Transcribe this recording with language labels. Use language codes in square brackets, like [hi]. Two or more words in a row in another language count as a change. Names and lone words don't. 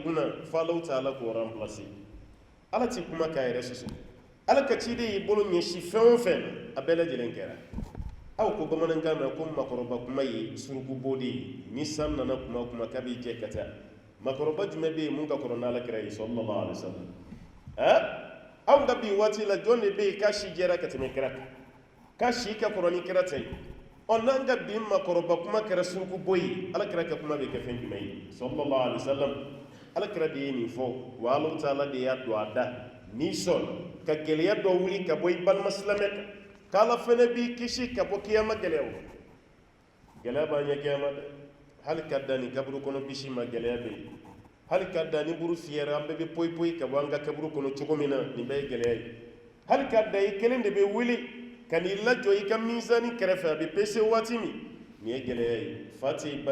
[bm] kunna fo [ar] الله تعالى [bm] k'o remplacer Ala ti kuma k'a yɛrɛ sɔsɔ Ala ka ciden y'i bolo ɲɛsi fɛn o fɛn a bɛɛ lajɛlen kɛra aw ko bamanankan na ko makɔrɔba kuma ye surugubɔ de ye ni san nana kuma o kuma k'a b'i jɛ ka taa makɔrɔba jumɛn bɛ yen mun ka kɔrɔ n'Alakira ye [ar] صلى الله عليه وسلم [bm] anw ka bi waati la jɔn de bɛ yen k'a si jɛra ka tɛmɛ kira kan k'a si ka kɔrɔ ni kira ta ye n'an ka bi makɔrɔba kuma kɛra surugubɔ ye Alakira ka kuma bɛ kɛ fɛn jumɛn ye [ar] صلى الله عليه وسلم [bm] Alakira de ye nin fɔ wa [ar] الله تعالى [bm] de y'a don a da n'i sɔn ka gɛlɛya dɔ wuli ka bɔ i balima silamɛ kan k'Ala fɛnɛ b'i kisi ka bɔ kiyama gɛlɛyaw gɛlɛya b'an ɲɛ kiyama dɛ hali ka da ni kaburu kɔnɔ bisi ma gɛlɛya bɛ yen hali ka da ni buru fiyɛra an bɛɛ bɛ poyi poyi ka bɔ an ka kaburu kɔnɔ cogo min na nin bɛɛ ye gɛlɛya ye hali ka da i kelen de bɛ wuli ka n'i lajɔ i ka mizani kɛrɛfɛ a bɛ pese waati min nin ye gɛlɛya ye fa tɛ yen ba